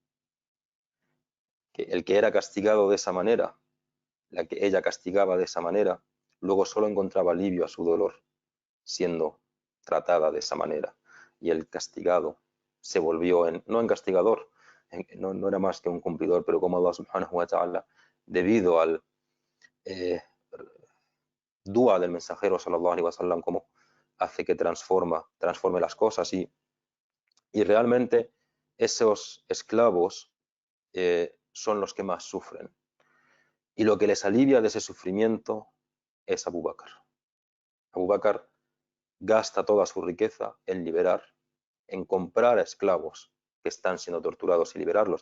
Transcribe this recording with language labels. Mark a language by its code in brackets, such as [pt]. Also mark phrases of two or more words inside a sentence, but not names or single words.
[es] El que era castigado de esa manera, la que ella castigaba de esa manera, luego solo encontraba alivio a su dolor siendo tratada de esa manera. Y el castigado se volvió no en castigador, no era más que un cumplidor, pero como Allah [ar] سبحانه وتعالى, [es] debido al dua del mensajero [ar] صلى الله عليه وسلم, [es] como hace que transforme las cosas, y realmente esos esclavos son los que más sufren. Y lo que les alivia de ese sufrimiento es Abu Bakr. Abu Bakr gasta toda su riqueza en liberar, en comprar a esclavos que están siendo torturados y liberarlos.